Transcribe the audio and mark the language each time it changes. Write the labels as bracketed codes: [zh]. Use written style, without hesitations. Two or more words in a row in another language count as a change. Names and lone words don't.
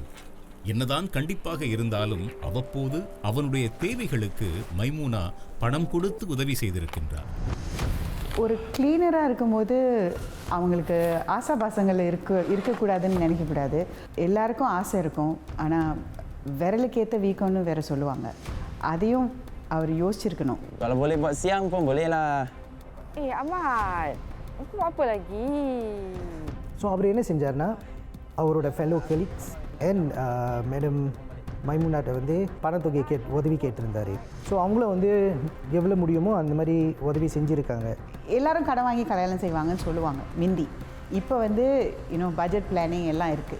[ta] என்னதான் கண்டிப்பாக இருந்தாலும் அவ்வப்போது அவனுடைய தேவைகளுக்கு மைமூனா பணம் கொடுத்து உதவி செய்திருக்கின்றார். ஒரு கிளீனராக இருக்கும்போது அவங்களுக்கு ஆசாபாசங்கள் இருக்கக்கூடாதுன்னு நினைக்கக்கூடாது. எல்லாருக்கும் ஆசை இருக்கும், ஆனால் விரலுக்கேற்ற வீக்கம்னு வேற சொல்லுவாங்க. அதையும் அவர் யோசிச்சிருக்கணும். [ms] Kalau boleh buat siang pun boleh lah. Ahmad, aku buat apa lagi? [ta] ஸோ அவர் என்ன செஞ்சார்னா அவரோட [en] fellow colleagues and madam [ta] மைமுனாட்ட வந்து பணத்தொகை உதவி கேட்டிருந்தார். ஸோ அவங்களும் வந்து எவ்வளோ முடியுமோ அந்த மாதிரி உதவி செஞ்சுருக்காங்க. எல்லாரும் கடன் வாங்கி கல்யாணம் செய்வாங்கன்னு சொல்லுவாங்க மிந்தி. இப்போ வந்து [en] budget planning [ta] எல்லாம் இருக்குது.